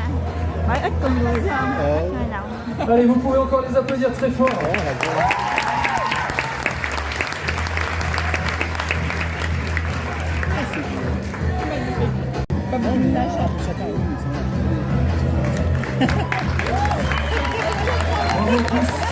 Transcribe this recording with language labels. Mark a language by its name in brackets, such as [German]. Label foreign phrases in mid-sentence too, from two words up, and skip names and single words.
[Vietnamese] Phải ít con người phải không? Hơi động. [French] Allez, vous pouvez encore les applaudir très fort. Bravo à tous.